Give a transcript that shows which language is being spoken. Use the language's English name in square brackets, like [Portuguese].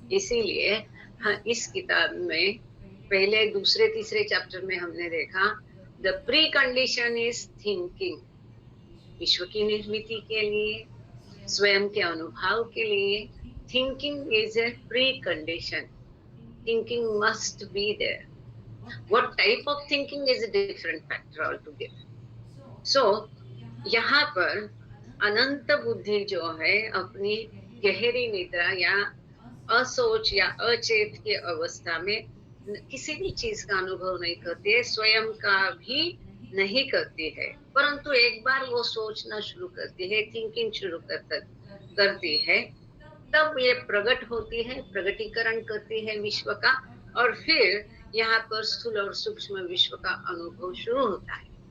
[Hindi] इसीलिए हाँ, इस किताब में पहले, दूसरे, तीसरे चैप्टर में हमने देखा [English] The precondition is thinking. [Hindi] विश्व की निर्मिति के लिए, स्वयं के अनुभव के लिए [English] Thinking is a precondition. Thinking must be there. What type of thinking is a different factor altogether. [Hindi] So, यहाँ पर अनंत बुद्धि जो है अपनी गहरी निद्रा या असोच या अचेत की अवस्था में किसी भी चीज का अनुभव नहीं करती है, स्वयं का भी नहीं करती है, परंतु एक बार वो सोचना शुरू करती है, थिंकिंग शुरू करती है, तब ये प्रकट होती है, प्रकटीकरण करती है विश्व का, और फिर यहाँ पर स्थूल और सूक्ष्म विश्व का अनुभव शुरू होता है।